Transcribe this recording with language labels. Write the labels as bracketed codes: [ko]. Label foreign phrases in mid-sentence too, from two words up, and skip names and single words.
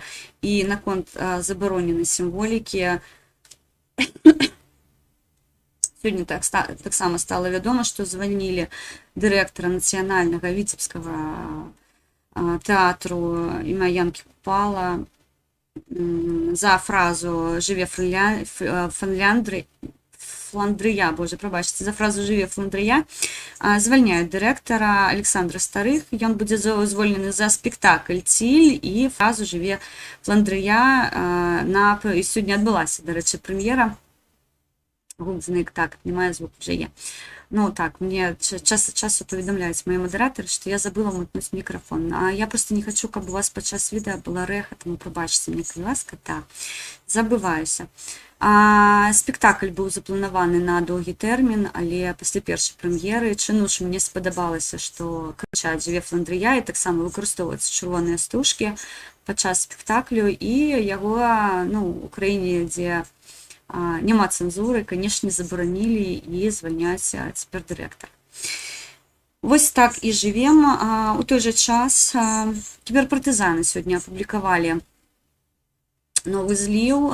[be] І наконт забароненай сімволікі сёння таксама стала вядома, што звальнілі дырэктара нацыянальнага віцебскага тэатру імя Янкі Купала за фразу «Жыве Фландрыя», боже, прабачце, за фразу «Жыве Фландрыя». Звальняюць дырэктара Александра Старых. Ён будзе звольнены за спектакль «Ціль» і фразу «Жыве Фландрыя». І сёння адбылася, дарэчы, прэм'ера. [uk] Гудзник, так, не мае звук, вже є. Ну так, мне час от часу повідомляють мої модератори, що я забыла вмикнути мікрофон. А я просто не хочу, щоб у вас під час відео була реха, тому пробачте мені, будь ласка, так, забиваюся. Спектакль був запланований на довгий термін, але після першої прем'єри чомусь мені сподобалося, що кричать [be] «Жыве Фландрыя» [uk] і так само використовуються червоні стужки. [be] падчас спектаклю, і яго у краіне, дзе няма цэнзуры, канешне, забаранілі і звальняць цяпер дырэктара. Вось так і жывем. У той жа час кіберпартызаны сёння апублікавалі новы зліў.